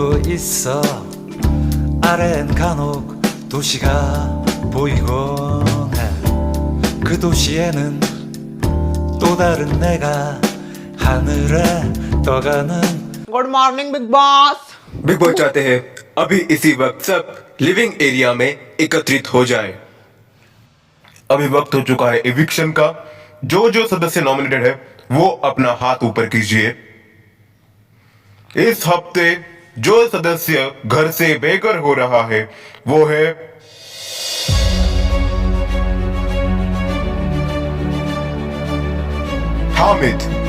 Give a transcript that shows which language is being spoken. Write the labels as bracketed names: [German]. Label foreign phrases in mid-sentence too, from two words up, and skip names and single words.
[Korean] 있어 아래엔 간혹 도시가 보이곤 해 그 도시에는 또 다른 내가 하늘에 떠가는 [English] good morning Bigg Boss. [Hindi] बिग बॉस चाहते हैं अभी इसी वक्त सब [English] living area [Hindi] में एकत्रित हो जाए। अभी वक्त हो चुका है एविक्शन का। जो जो सदस्य नॉमिनेटेड है वो अपना हाथ ऊपर कीजिए। इस हफ्ते जो सदस्य घर से बेघर हो रहा है वो है हामिद।